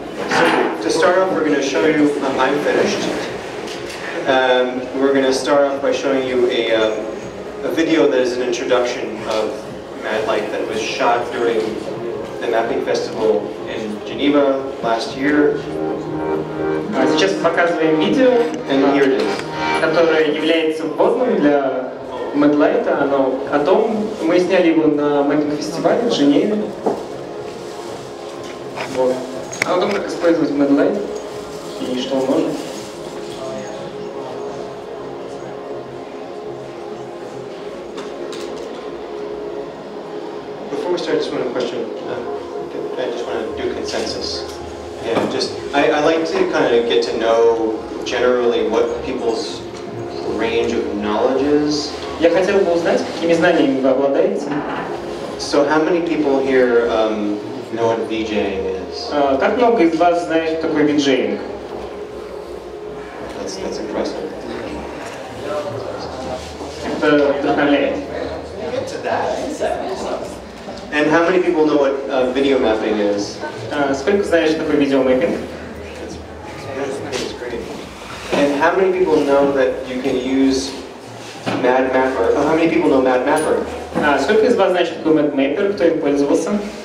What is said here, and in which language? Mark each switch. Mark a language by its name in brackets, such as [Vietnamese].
[English] So, to start off, we're going to show you, I'm finished. We're going to start off by showing you a video that is an introduction of MadLight that was shot during the mapping festival in Geneva last year. [Russian] Сейчас показываем видео, которое является вводным для MadLight. Мы сняли его на фестивале в Женеве. Вот. А о том, как использовать MadLight и что он может. [English] Before we start, I just want to question. I just want to do consensus. Yeah, I like to kind of get to know generally what people's range of knowledge is. [Russian] Я хотел бы узнать, какими знаниями вы обладаете. [English] So how many people here know what VJing is? [Russian] Как много из вас знает, что такое виджеинг? [English] That's impressive. [Russian] Это вдохновляет. [English] And how many people know what video mapping is? [Russian] Сколько знаешь, что такое видеомэппинг? [English] That's great. And how many people know that you can use MadMapper? Oh, how many people know MadMapper? [Russian] Сколько из вас знает, что такое MadMapper, кто им пользовался?